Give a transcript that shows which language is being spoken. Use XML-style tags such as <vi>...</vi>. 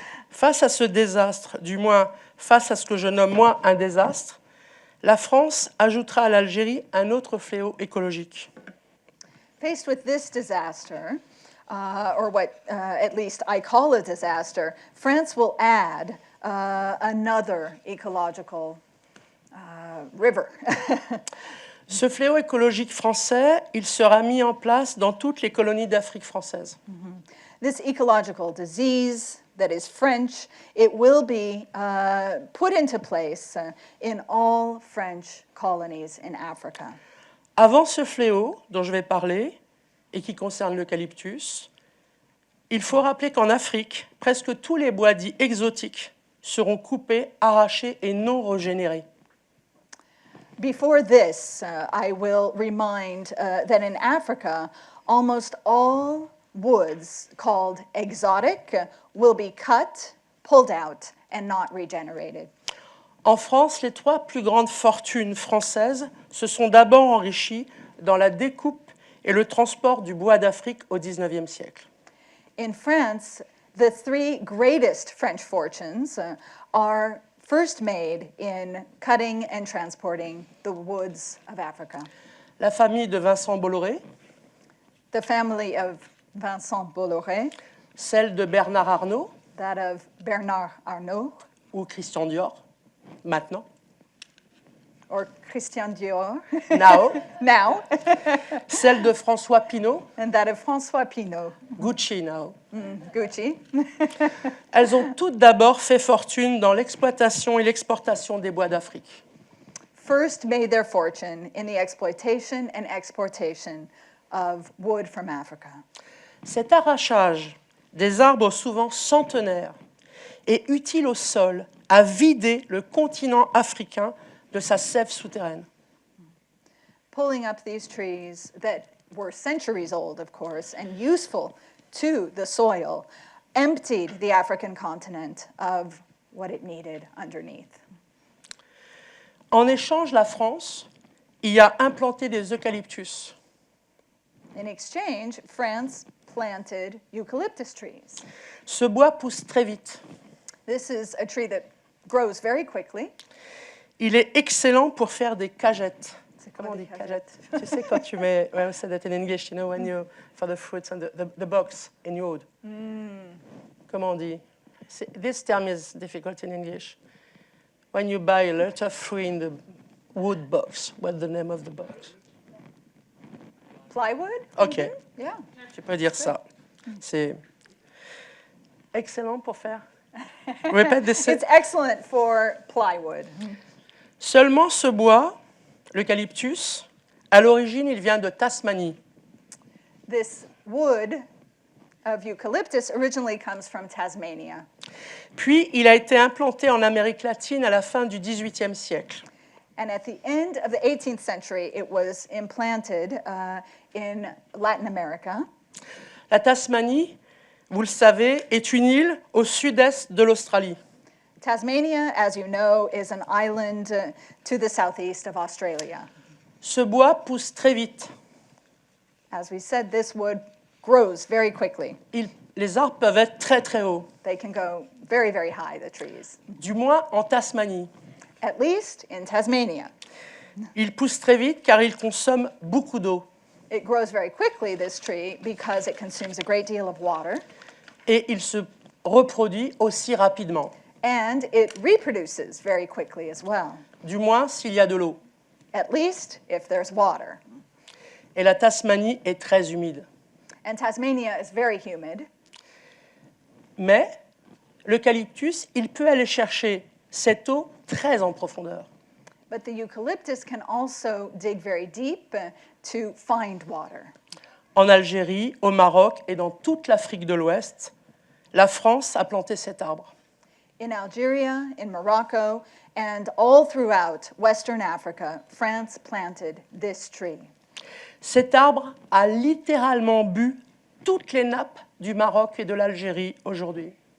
<fr>Face à ce désastre, du moins face à ce que je nomme moi un désastre, la France ajoutera à l'Algérie un autre fléau écologique.</fr> <en>Faced with this disaster, or what at least I call a disaster, France will add another ecological river.</en> <fr>Ce fléau écologique français, il sera mis en place dans toutes les colonies d'Afrique française.</fr> <en>This ecological disease that is French, it will be put into place in all French colonies in Africa.</en> <fr>Avant ce fléau dont je vais parler, et qui concerne l'eucalyptus, il faut rappeler qu'en Afrique, presque tous les bois dits exotiques seront coupés, arrachés et non régénérés.</fr> <en>Before this, I will remind that in Africa, almost all woods called exotic will be cut, pulled out, and not regenerated.</en> <fr>En France, les trois plus grandes fortunes françaises se sont d'abord enrichies dans la découpe et le transport du bois d'Afrique au XIXe siècle.</fr> <en>In France, the three greatest French fortunes are first made in cutting and transporting the woods of Africa.</en> <fr>La famille de Vincent Bolloré,</fr> <en>The family of Vincent Bolloré,</en> <fr>celle de Bernard Arnault</fr> <en>that of Bernard Arnault,</en> <fr>ou Christian Dior, maintenant,</fr> <en>or Christian Dior, now, now,</en> <fr>celle de François Pinault,</fr> <en>and that of François Pinault, Gucci now. Gucci.</en> <fr>Elles ont toutes d'abord fait fortune dans l'exploitation et l'exportation des bois d'Afrique.</fr> <en>First made their fortune in the exploitation and exportation of wood from Africa.</en> <fr>Cet arrachage des arbres souvent centenaires est utile au sol à vider le continent africain de sa sève souterraine.</fr> <en>Pulling up these trees that were centuries old, of course, and useful to the soil, emptied the African continent of what it needed underneath.</en> <fr>En échange, la France y a implanté des eucalyptus.</fr> <en>In exchange, France planted eucalyptus trees.</en> <fr>Ce bois pousse très vite.</fr> <en>This is a tree that grows very quickly.</en> <fr>Il est excellent pour faire des cagettes. Comment on dit cagettes? Tu sais quand tu mets,</fr> <en>well, I said that in English, you know, when you, for the fruits and the box in wood.</en> <fr>Comment on dit?</fr> <en>This term is difficult in English. When you buy a lot of fruit in the wood box, what's the name of the box? Plywood? OK. Yeah.</en> <fr>Tu peux dire ça. C'est excellent pour faire. Répète des...</fr> <en>It's excellent for plywood.</en> <fr>Seulement ce bois, l'eucalyptus, à l'origine, il vient de Tasmanie.</fr> <en>This wood of eucalyptus originally comes from Tasmania.</en> <fr>Puis, il a été implanté en Amérique latine à la fin du XVIIIe siècle.</fr> <en>And at the end of the 18th century, it was implanted in Latin America.</en> <fr>La Tasmanie, vous le savez, est une île au sud-est de l'Australie.</fr> <en>Tasmania, as you know, is an island to the southeast of Australia.</en> <fr>Ce bois pousse très vite.</fr> <en>As we said, this wood grows very quickly.</en> <fr>Les arbres peuvent être très très hauts,</fr> <en>They can go very, very high, the trees.</en> <fr>du moins en Tasmanie.</fr> <en>At least in Tasmania.</en> <fr>Ils poussent très vite car ils consomment beaucoup d'eau.</fr> <en>It grows very quickly, this tree, because it consumes a great deal of water.</en> <fr>Et il se reproduit aussi rapidement.</fr> <en>And it reproduces very quickly as well,</en> <fr>Du moins s'il y a de l'eau.</fr> <en>at least if there's water.</en> <fr>Et la Tasmanie est très humide.</fr> <en>And Tasmania is very humid.</en> <fr>Mais l'eucalyptus, il peut aller chercher cette eau très en profondeur.</fr> <en>But the eucalyptus can also dig very deep to find water.</en> <fr>En Algérie, au Maroc et dans toute l'Afrique de l'Ouest, la France a planté cet arbre.</fr> <en>In Algeria, in Morocco, and all throughout Western Africa, France planted this tree.</en> <fr>Cet arbre a littéralement bu toutes les nappes du Maroc et de l'Algérie aujourd'hui.</fr>